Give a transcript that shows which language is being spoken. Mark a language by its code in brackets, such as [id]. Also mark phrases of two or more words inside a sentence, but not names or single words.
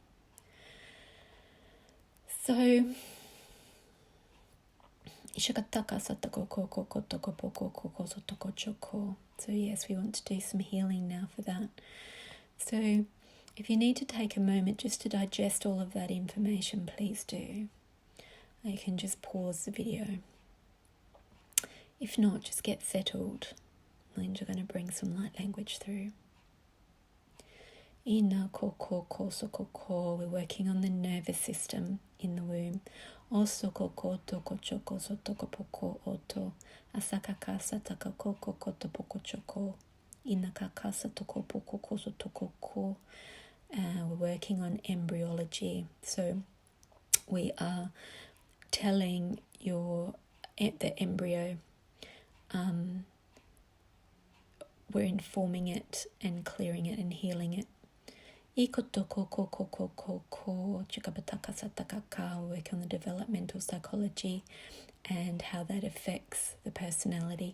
[en] So yes, we want to do some healing now for that. So if you need to take a moment just to digest all of that information, please do. You can just pause the video. If not, just get settled. And you're going to bring some light language through. Ina koko koso koko. We're working on the nervous system in the womb. Oso koko toko choko sotoko poko oto. Asaka kasa taka koko koto poko choko. Ina kakasa toko poko koso toko ko. We're working on embryology. So we are telling the embryo, we're informing it and clearing it and healing it. Work on the developmental psychology and how that affects the personality.